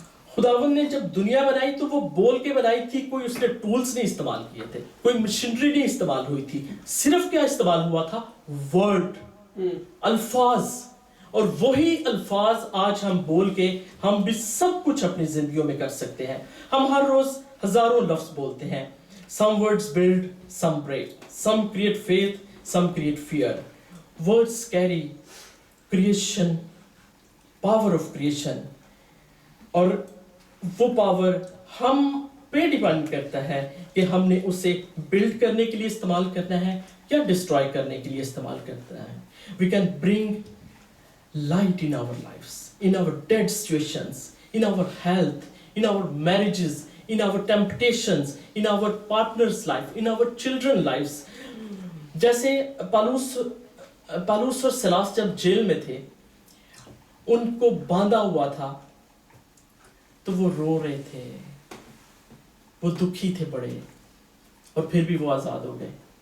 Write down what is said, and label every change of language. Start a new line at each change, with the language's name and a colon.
Hindi: खुदावन ने जब दुनिया बनाई तो वो बोल के बनाई थी। कोई उसने टूल्स नहीं इस्तेमाल किए थे, कोई मशीनरी नहीं इस्तेमाल हुई थी। सिर्फ क्या इस्तेमाल हुआ था? वर्ड, अल्फाज। और वही अल्फाज आज हम बोल के हम भी सब कुछ अपनी जिंदगियों में कर सकते हैं। हम हर रोज हजारों लफ्ज बोलते हैं।
English: Some words build, some break. Some create faith, some create fear. Words carry creation, power of creation.
Hindi: और वो पावर हम पे डिपेंड करता है कि हमने उसे बिल्ड करने के लिए इस्तेमाल करना है या डिस्ट्रॉय करने के लिए इस्तेमाल करना है।
English: We can bring light in our lives, in our dead situations, in our health, in our marriages, in our temptations, in our partner's life, in our children's lives.
Hindi: जैसे पालूस और सिलास जब जेल में थे, उनको बांधा हुआ था, तो वो रो रहे थे, वो दुखी थे बड़े, और फिर भी वो आजाद हो गए।